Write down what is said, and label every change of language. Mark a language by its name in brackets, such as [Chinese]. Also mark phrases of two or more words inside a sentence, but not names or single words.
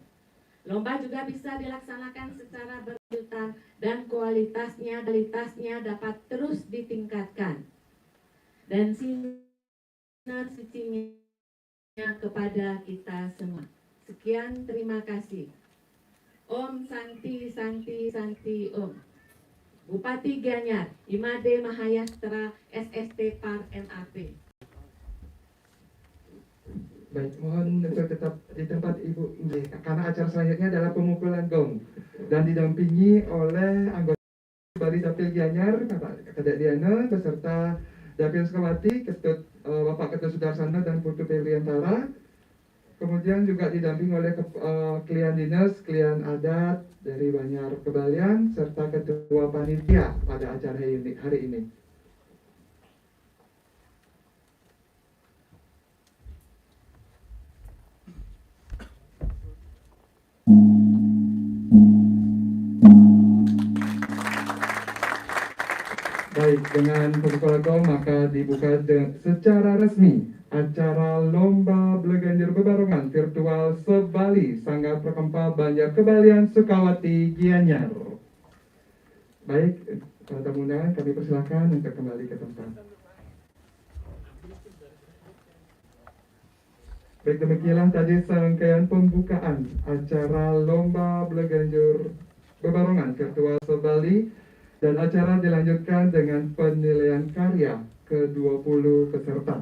[Indonesian] Lomba juga bisa dilaksanakan secara berkelanjutan dan kualitasnya dapat terus ditingkatkan. Dan sinar sucinya kepada kita semua. Sekian, terima kasih. [Sanskrit] Om Santi Santi Santi Om. [Indonesian] Bupati Gianyar, Imade Mahayastra, SST Par MAP. Baik, mohon untuk tetap di tempat Ibu, karena acara selanjutnya adalah pemukulan gong dan didampingi oleh anggota Bali Dapil Gianyar, Bapak Kadek Diana, beserta Dapil Sukawati, Bapak Ketut Sudarsana dan Putu Penilaian. Kemudian juga didampingi oleh klien dinas, klien adat dari Gianyar Kebalian, serta ketua panitia pada acara hari ini. Baik, dengan pembukaan gong maka dibuka secara resmi acara Lomba Balaganjur Bebarongan virtual se-Bali Sanggar Prakempha Banjar Kebalian Sukawati Gianyar. Baik, para tamu undangan kami persilakan untuk kembali ke tempat. Baik, demikianlah tadi serangkaian pembukaan acara Lomba Balaganjur Bebarongan virtual se-Bali, dan acara dilanjutkan dengan penilaian karya ke-20 peserta.